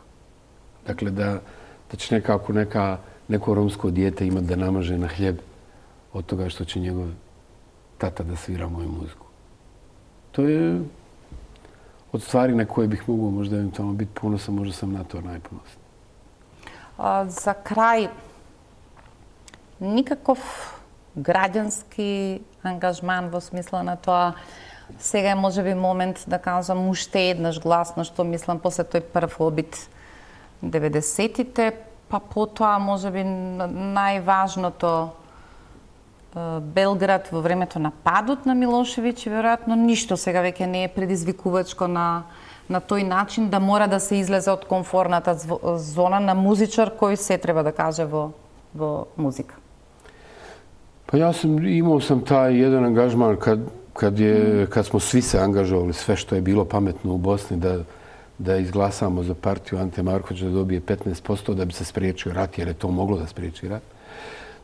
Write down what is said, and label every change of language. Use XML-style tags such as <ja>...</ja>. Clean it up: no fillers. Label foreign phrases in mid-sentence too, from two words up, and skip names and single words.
<bs>Dakle, da će nekako neko romsko dijete imat da namaže na hljeb od toga što će njegov tata da svira moju muziku. To je od stvari na koje bih mogao možda eventualno biti ponosan, možda sam na to najponosniji.</bs> <mk>За крај, никаков граѓански ангажман во смисла на тоа, сега е можеби момент да кажам уште еднаш гласно што мислам после тој прв обид 90-тите, па потоа можеби најважното Белград во времето на падот на Милошевиќ, веројатно ништо сега веќе не е предизвикувачко на тој начин да мора да се излезе од комфорната зона на музичар кој се треба да каже во музика.</mk> <bs>Pa ja imao sam taj jedan angažman kad smo svi se angažovali, sve što je bilo pametno u Bosni da izglasamo za partiju Ante Markovića da dobije 15% da bi se spriječio rat, jer je to moglo da spriječi rat.</bs>